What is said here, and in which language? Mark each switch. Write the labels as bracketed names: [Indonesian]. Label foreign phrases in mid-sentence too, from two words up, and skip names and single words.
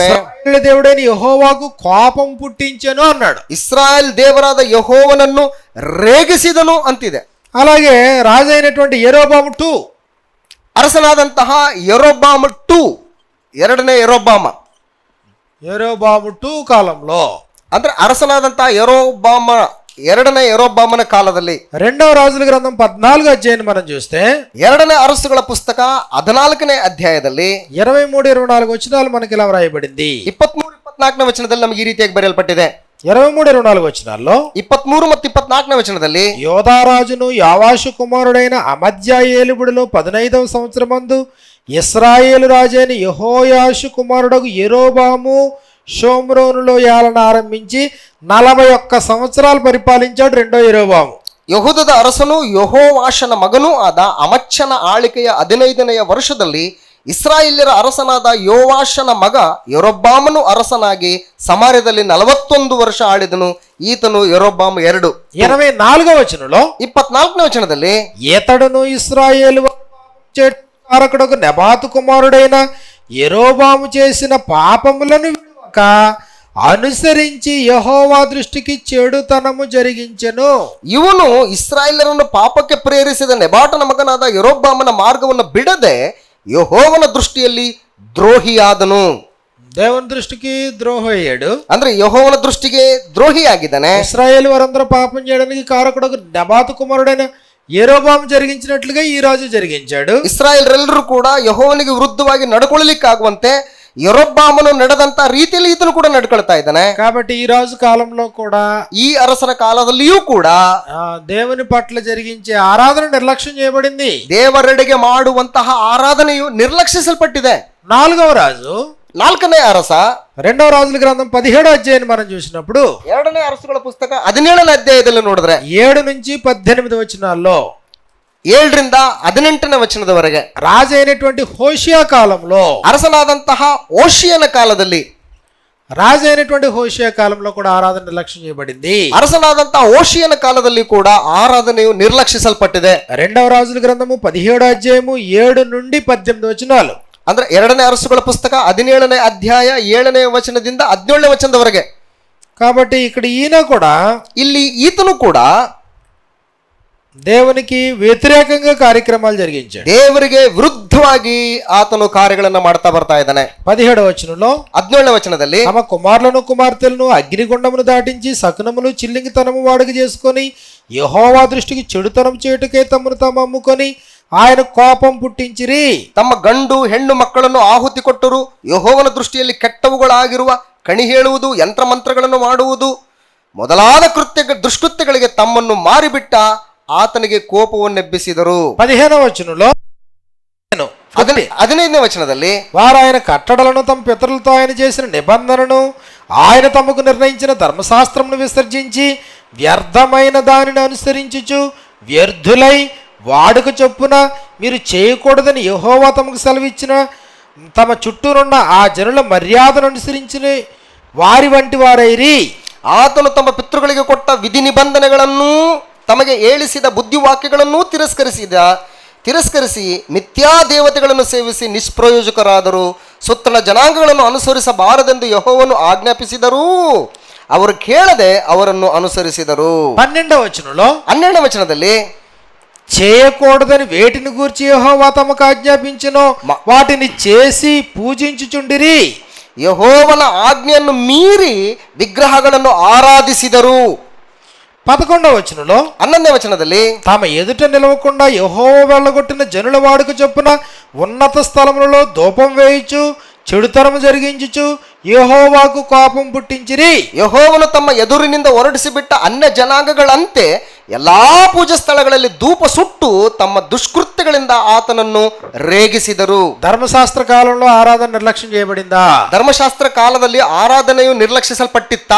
[Telugu] ఇశ్రాయేలు దేవుడైన యెహోవాకు కోపం పుట్టించెను అన్నాడు. [Kannada] ಇಸ್ರಾಯೇಲ್ ದೇವರಾದ ಯೆಹೋವನನ್ನು ರೇಗಿಸಿದನು ಅಂತಿದೆ. [Telugu] అలాగే రాజు అయినటువంటి యెరోబాము 2, [Kannada] ಅರಸನಾದಂತಹ ಯೆರೊಬ್ಬಾಮ 2, ಎರಡನೇ ಯೆರೊಬ್ಬಾಮ [Telugu] కాలంలో, [Kannada] ಅಂದ್ರೆ ಅರಸನಾದಂತಹ ಯೆರೊಬ್ಬಾಮ ಎರಡನೇ ಯೆರೊಬ್ಬಾಮನ ಕಾಲದಲ್ಲಿ, [Telugu] 2వ రాజుల గ్రంథం 14వ అధ్యాయాన్ని మనం చూస్తే, [Kannada] ಎರಡನೇ ಅರಸುಗಳ ಪುಸ್ತಕ 14ನೇ ಅಧ್ಯಾಯದಲ್ಲಿ [Telugu] 23-24 వచనాలు మనకి ఇలా వ్రాయబడింది. [Kannada] 23-24ನೇ ವಚನದಲ್ಲಿ ನಮಗೆ ಈ ರೀತಿಯಾಗಿ ಬರೆಯಲ್ಪಟ್ಟಿದೆ. [Telugu] 23-24 వచనాల్లో [Kannada] 23 ಮತ್ತು 24ನೇ ವಚನದಲ್ಲಿ, [Telugu] యోధారాజును యావాషు కుమారుడైన అమధ్యా ఏలుబడిలో 15వ సంవత్సరమందు ఇశ్రాయేలు రాజైన యెహోయాషు కుమారుడగు యెరోబాము షోమ్రోనులో ఏలన ఆరంభించి 41 సంవత్సరాలు పరిపాలించాడు. 2వ యెరోబాము. [Kannada] ಯೆಹೂದದ ಅರಸನು ಯೆಹೋವಾಷನ ಮಗನೂ ಆದ ಅಮಚ್ಯನ ಆಳಿಕೆಯ 15ನೆಯ ವರ್ಷದಲ್ಲಿ ಇಸ್ರಾಯೇಲ್ಯರ ಅರಸನಾದ ಯೋವಾಷನ ಮಗ ಯೆರೊಬ್ಬಾಮನು ಅರಸನಾಗಿ ಸಮಾರ್ಯದಲ್ಲಿ 41 ವರ್ಷ ಆಳಿದನು. ಈತನು ಯೆರೊಬ್ಬಾಮ 2. [Telugu] 24వ వచనంలో [Kannada] 24ನೇ ವಚನದಲ್ಲಿ, [Telugu] ఈతడును ఇశ్రాయేలు కారకుడకు నెబాతు కుమారుడైన యెరోబాము చేసిన పాపములను విడువక అనుసరించి యెహోవా దృష్టికి చెడుతనము జరిగించెను. [Kannada] ಇವನು ಇಸ್ರಾಯೇಲರನ್ನು ಪಾಪಕ್ಕೆ ಪ್ರೇರಿಸಿದ ನೆಬಾಟನ ಮಗನಾದ ಯೆರೊಬ್ಬಾಮನ ಮಾರ್ಗವನ್ನು ಬಿಡದೆ ಯೆಹೋವನ ದೃಷ್ಟಿಯಲ್ಲಿ ದ್ರೋಹಿಯಾದನು. [Telugu] దేవుని దృష్టికి ద్రోహి అయ్యాడు. [Kannada] ಅಂದ್ರೆ ಯೆಹೋವನ ದೃಷ್ಟಿಗೆ ದ್ರೋಹಿಯಾಗಿದ್ದಾನೆ. [Telugu] ఇశ్రాయేలు వారందరూ పాపం చేయడానికి కారకుడకు నెబాతు కుమారుడైన యెరోబాము జరిగించినట్లుగా ఈ రాజు జరిగించాడు. [Kannada] ಇಸ್ರಾಯೇಲರೆಲ್ಲರೂ ಕೂಡ ಯೆಹೋವನಿಗೆ ವಿರುದ್ಧವಾಗಿ ನಡ್ಕೊಳ್ಳಲಿಕ್ಕಾಗುವಂತೆ ಯೆರೊಬ್ಬಾಮನು ನಡೆದಂತ ರೀತಿಯಲ್ಲಿ ಈತನು ಕೂಡ ನಡ್ಕೊಳ್ತಾ ಇದ್ದಾನೆ. [Telugu] కాబట్టి ఈ రాజు కాలంలో కూడా, [Kannada] ಈ ಅರಸನ ಕಾಲದಲ್ಲಿಯೂ ಕೂಡ [Telugu] దేవుని పట్ల జరిగించే ఆరాధన నిర్లక్ష్యం చేయబడింది. [Kannada] ದೇವರೆಡೆಗೆ ಮಾಡುವಂತಹ ಆರಾಧನೆಯು ನಿರ್ಲಕ್ಷಿಸಲ್ಪಟ್ಟಿದೆ. [Telugu] 4వ రాజు [Kannada] 4ನೇ ಅರಸ [Telugu] 2వ రాజుల గ్రంథం 17వ అధ్యాయాన్ని మనం చూసినప్పుడు, [Kannada] 2ನೇ ಅರಸುಗಳ ಪುಸ್ತಕ 17ನೇ ಅಧ್ಯಾಯದಲ್ಲಿ ನೋಡಿದ್ರೆ [Telugu] 7 నుంచి 18 వచనాల్లో [Kannada] 7ರಿಂದ 18ನೇ ವಚನದವರೆಗೆ [Telugu] రాజు అయినటువంటి హోషియా కాలంలో, [Kannada] ಅರಸನಾದಂತಹ ಓಶಿಯನ ಕಾಲದಲ್ಲಿ, [Telugu] రాజు అయినటువంటి హోషియా కాలంలో కూడా ఆరాధన నిర్లక్ష్యం చేయబడింది. [Kannada] ಅರಸನಾದಂತಹ ಓಶಿಯನ ಕಾಲದಲ್ಲಿ ಕೂಡ ಆರಾಧನೆಯು ನಿರ್ಲಕ್ಷಿಸಲ್ಪಟ್ಟಿದೆ. [Telugu] 2వ రాజుల గ్రంథము 17వ అధ్యాయము 7 నుండి 18 వచనాలు. [Kannada] ಅಂದ್ರೆ 2ನೇ ಅರಸುಗಳ ಪುಸ್ತಕ 17ನೇ ಅಧ್ಯಾಯ 7ನೇ ವಚನದಿಂದ 17ನೇ ವಚನದವರೆಗೆ. [Telugu] కాబట్టి ఇక్కడ ఈయన కూడా [Kannada] ಇಲ್ಲಿ ಈತನು ಕೂಡ [Telugu] దేవునికి వ్యతిరేకంగా కార్యక్రమాలు జరిగించాడు. [Kannada] ದೇವರಿಗೆ ವಿರುದ್ಧವಾಗಿ ಆತನು ಕಾರ್ಯಗಳನ್ನ ಮಾಡ್ತಾ ಬರ್ತಾ ಇದ್ದಾನೆ. [Telugu] 17వ వచనంలో [Kannada] 17ನೇ ವಚನದಲ್ಲಿ [Telugu] తమ కుమారులను కుమార్తెలను అగ్నిగుండమును దాటించి సకునములు చిల్లింగితనము వాడుక చేసుకొని యెహోవా దృష్టికి చెడుతనం చేయుటకే తమను తాము అమ్ముకొని ఆయన కోపం పుట్టించిరి. [Kannada] ತಮ್ಮ ಗಂಡು ಹೆಣ್ಣು ಮಕ್ಕಳನ್ನು ಆಹುತಿ ಕೊಟ್ಟರು. ಯೆಹೋವನ ದೃಷ್ಟಿಯಲ್ಲಿ ಕೆಟ್ಟವುಗಳಾಗಿರುವ ಕಣಿ ಹೇಳುವುದು, ಯಂತ್ರಮಂತ್ರಗಳನ್ನು ಮಾಡುವುದು ಮೊದಲಾದ ದುಷ್ಕೃತ್ಯಗಳಿಗೆ ತಮ್ಮನ್ನು ಮಾರಿಬಿಟ್ಟ ಆತನಿಗೆ ಕೋಪವನ್ನೆಬ್ಬಿಸಿದರು. [Telugu] 15వ వచనంలో [Kannada] 15ನೇ వచನದಲ್ಲಿ [Telugu] వారు ఆయన కట్టడలను తమ పితరులతో ఆయన చేసిన నిబంధనను ఆయన తమకు నిర్ణయించిన ధర్మశాస్త్రమును విసర్జించి వ్యర్థమైన దానిని అనుసరించుచు వ్యర్థులై వాడుక చొప్పున మీరు చేయకూడదని యెహోవా తమకు సెలవిచ్చిన తమ చుట్టూనున్న ఆ జనుల మర్యాదను అనుసరించిన వారి వంటి వారైరి. [Kannada] ಆತನು ತಮ್ಮ ಪಿತೃಗಳಿಗೆ ಕೊಟ್ಟ ವಿಧಿ ನಿಬಂಧನೆಗಳನ್ನು ತಮಗೆ ಹೇಳಿಸಿದ ಬುದ್ಧಿವಾಕ್ಯಗಳನ್ನು ತಿರಸ್ಕರಿಸಿ ಮಿಥ್ಯಾ ದೇವತೆಗಳನ್ನು ಸೇವಿಸಿ ನಿಷ್ಪ್ರಯೋಜಕರಾದರು. ಸುತ್ತಲ ಜನಾಂಗಗಳನ್ನು ಅನುಸರಿಸಬಾರದೆಂದು ಯೆಹೋವನು ಆಜ್ಞಾಪಿಸಿದರೂ ಅವರು ಕೇಳದೆ ಅವರನ್ನು ಅನುಸರಿಸಿದರು. [Telugu] 12వ వచనంలో [Kannada] 12ನೇ ವಚನದಲ್ಲಿ [Telugu] చేయకూడదని వేటిని గూర్చి యెహోవా తమకు ఆజ్ఞాపించెనో వాటిని చేసి పూజించుచుండిరి. [Kannada] ಯೆಹೋವನ ಆಜ್ಞೆಯನ್ನು ಮೀರಿ ವಿಗ್ರಹಗಳನ್ನು ಆರಾಧಿಸಿದರು. [Telugu] 11వ వచనంలో [Kannada] 11ನೇ ವಚನದಲ್ಲಿ [Telugu] తమ ఎదుట నిలవకుండా యెహోవా వెళ్ళగొట్టిన జనుల వాడుక చొప్పున ఉన్నత స్థలములలో ధూపం వేయుచు చెడుతనము జరిగించుచు యెహోవాకు కోపం పుట్టించిరి. [Kannada] ಯೆಹೋವನು ತಮ್ಮ ಎದುರಿನಿಂದ ಹೊರಡಿಸಿಬಿಟ್ಟ ಅನ್ಯ ಜನಾಂಗಗಳಂತೆ ಎಲ್ಲಾ ಪೂಜಾ ಸ್ಥಳಗಳಲ್ಲಿ ಧೂಪ ಸುಟ್ಟು ತಮ್ಮ ದುಷ್ಕೃತ್ಯಗಳಿಂದ ಆತನನ್ನು ರೇಗಿಸಿದರು. [Telugu] ధర్మశాస్త్ర కాలంలో ఆరాధన నిర్లక్ష్యం చేయబడిందా? [Kannada] ಧರ್ಮಶಾಸ್ತ್ರ ಕಾಲದಲ್ಲಿ ಆರಾಧನೆಯು ನಿರ್ಲಕ್ಷಿಸಲ್ಪಟ್ಟಿತ್ತಾ?